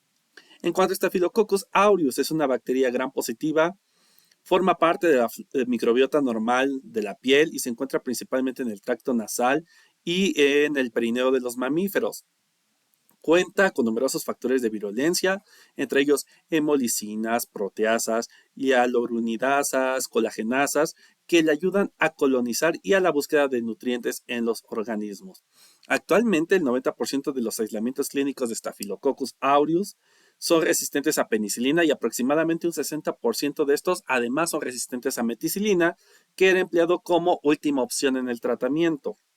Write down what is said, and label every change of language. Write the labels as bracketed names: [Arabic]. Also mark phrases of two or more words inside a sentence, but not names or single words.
[Spanish] En cuanto a Staphylococcus aureus, es una bacteria gram positiva, forma parte de la microbiota normal de la piel y se encuentra principalmente en el tracto nasal y en el perineo de los mamíferos. Cuenta con numerosos factores de virulencia, entre ellos hemolicinas, proteasas, hialuronidasas, colagenasas, que le ayudan a colonizar y a la búsqueda de nutrientes en los organismos. Actualmente, el 90% de los aislamientos clínicos de Staphylococcus aureus son resistentes a penicilina y aproximadamente un 60% de estos además son resistentes a meticilina, que era empleado como última opción en el tratamiento.